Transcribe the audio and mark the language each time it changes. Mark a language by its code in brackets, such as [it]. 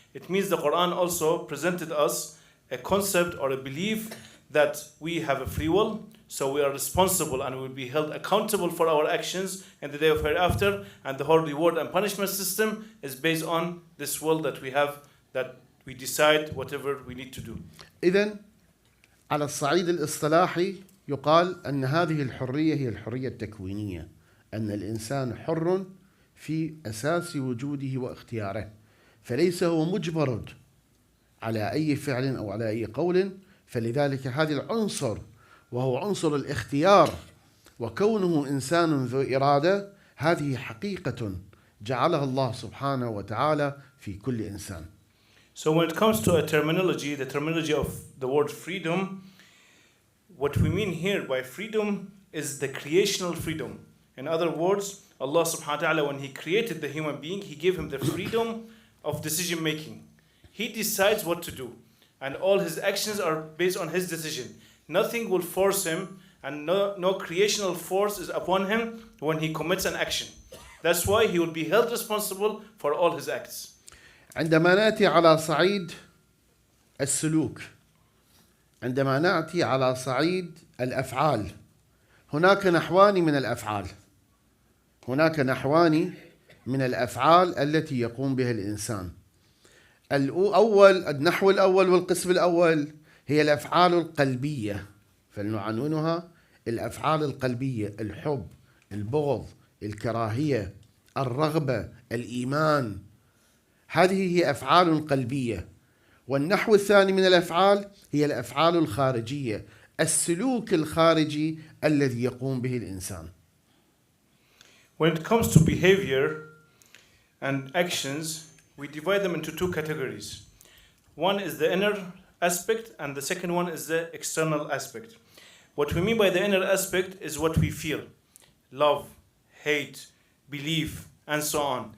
[en] It means the Quran also presented us a concept or a belief that we have a free will, so we are responsible and will be held accountable for our actions in the day of hereafter, and the whole reward and punishment system is based on this will that we have, that we decide whatever we need to do. [ar] إذن على الصعيد الاصطلاحي يقال أن هذه الحرية هي الحرية التكوينية، أن الإنسان حر في أساس وجوده واختياره، فليس هو مجبر على أي فعل أو على أي قول. فلذلك هذا العنصر وهو عنصر الاختيار وكونه إنسان ذو إرادة، هذه حقيقة جعلها الله سبحانه وتعالى في كل إنسان. [en] So when it comes to a terminology, the terminology of the word freedom, what we mean here by freedom is the creational freedom. In other words, Allah subhanahu wa ta'ala, when He created the human being, He gave him the freedom of decision making. He decides what to do, and all his actions are based on his decision. Nothing will force him, and no creational force is upon him when he commits an action. That's why he will be held responsible for all his acts. [ar] عندما نأتي على صعيد السلوك، عندما نأتي على صعيد الأفعال، هناك نحوان من الأفعال. هناك نحوان من الأفعال التي يقوم بها الإنسان. النحو الأول والقسم الأول هي الأفعال القلبية، فلنعنونها الأفعال القلبية: الحب، البغض، الكراهية، الرغبة، الإيمان. هذه هي أفعال قلبية. والنحو الثاني من الأفعال هي الأفعال الخارجية، السلوك الخارجي الذي يقوم به الإنسان. [en] When it comes to behavior and actions, we divide them into two categories. One is the inner aspect, and the second one is the external aspect. What we mean by the inner aspect is what we feel: love, hate, belief, and so on.